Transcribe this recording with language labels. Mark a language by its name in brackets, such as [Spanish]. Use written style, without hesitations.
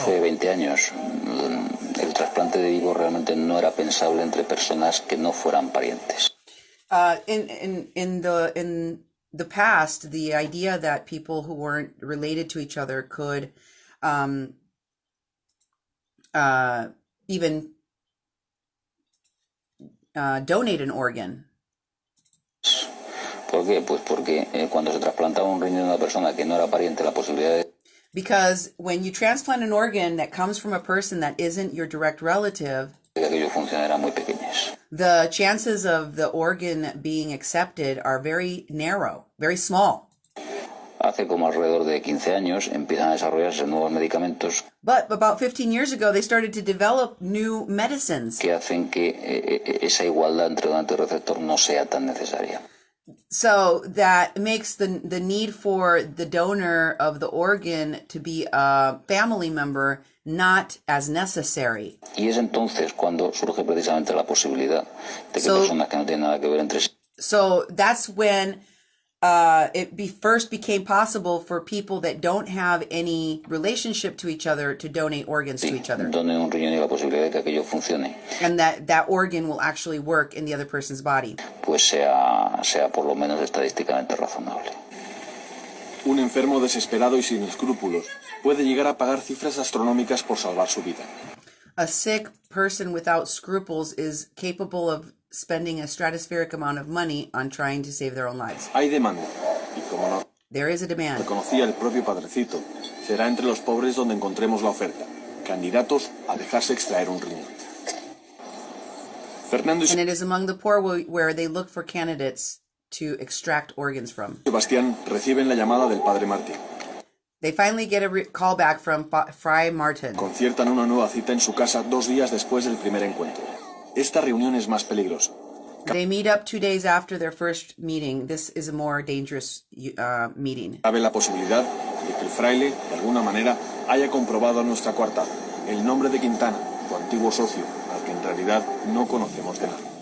[Spanish] Hace 20 años el trasplante de vivo realmente no era pensable entre personas que no fueran parientes. [English] In the past, the idea that people who weren't related to each other could even donate an organ. [Spanish] ¿Por qué? Pues porque cuando se trasplantaba un riñón de una persona que no era pariente, la posibilidad de [English] Because when you transplant an organ that comes from a person that isn't your direct relative, [Spanish] que aquello funcionara eran muy pequeñas. [English] the chances of the organ being accepted are very narrow, very small. [Spanish] Hace como alrededor de 15 años empiezan a desarrollarse nuevos medicamentos [English] But about 15 years ago, they started to develop new medicines. [Spanish] que hacen que esa igualdad entre donante y receptor no sea tan necesaria. [English] So that makes the need for the donor of the organ to be a family member not as necessary. [Spanish] Y es entonces cuando surge precisamente la posibilidad de que [English] So- [Spanish] personas que no tienen nada que ver entre sí [English] So that's when first became possible for people that don't have any relationship to each other to donate organs to each other. [Spanish] donen un riñón y la posibilidad de que aquello funcione, [English] And that organ will actually work in the other person's body. [Spanish] pues sea por lo menos estadísticamente razonable. Un enfermo desesperado y sin escrúpulos puede llegar a pagar cifras astronómicas por salvar su vida. [English] A sick person without scruples is capable of spending a stratospheric amount of money on trying to save their own lives. [Spanish] Hay demanda, y como no [English] There is a demand. [Spanish] reconocía el propio padrecito, será entre los pobres donde encontremos la oferta, candidatos a dejarse extraer un riñón. Fernando y [English] And it is among the poor where they look for candidates to extract organs from. [Spanish] Sebastián reciben la llamada del padre Martín. [English] They finally get a call back from Fry Martin. [Spanish] Conciertan una nueva cita en su casa 2 días después del primer encuentro. Esta reunión es más peligrosa. [English] They meet up 2 days after their first meeting. This is a more dangerous meeting. [Spanish] Cabe la posibilidad de que el fraile, de alguna manera, haya comprobado nuestra coartada, el nombre de Quintana, tu antiguo socio, al que en realidad no conocemos de nada.